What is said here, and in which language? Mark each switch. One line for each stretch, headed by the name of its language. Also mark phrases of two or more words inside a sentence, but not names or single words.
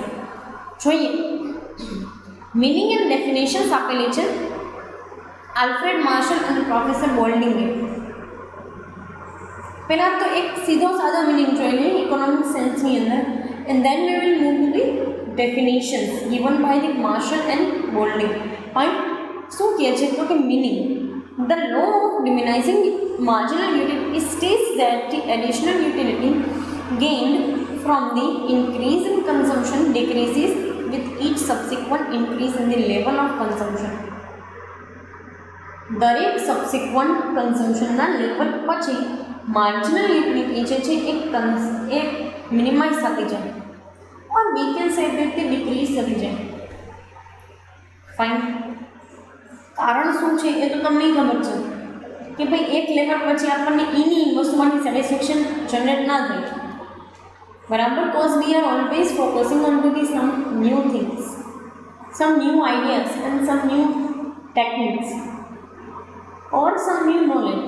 Gujarati: જોઈએ.
English: meaning and definitions
Gujarati: આપેલી છે આલ્ફ્રેડ માર્શલ અને પ્રોફેસર બોલ્ડિંગે. પહેલાં તો એક સીધો સાદો મિનિંગ જોઈ લઈએ ઇકોનોમિક સેન્સની અંદર,
English: and then we will move to the definitions given by the Marshall and Boulding. Fine.
Gujarati: શું કહે છે તો કે
English: meaning, the law of diminishing marginal utility states that the additional utility gained from the increase in consumption decreases with each subsequent increase in the level of consumption.
Gujarati: દરેક સબસિક્વન્ટ કન્ઝમ્પશનના લેવલ પછી
English: marginal utility
Gujarati: જે છે એ મિનિમાઇઝ થતી જાય,
English: और we can say that the decrease
Gujarati: થતી જાય. ફાઇન. કારણ શું છે એ તો તમને ખબર છે કે ભાઈ એક લેવલ પછી આપણને એની વસ્તુમાંથી
English: satisfaction generate
Gujarati: ના થાય, બરાબર.
English: cause we are always focusing on to the some new things, some new ideas and some new techniques or some new knowledge.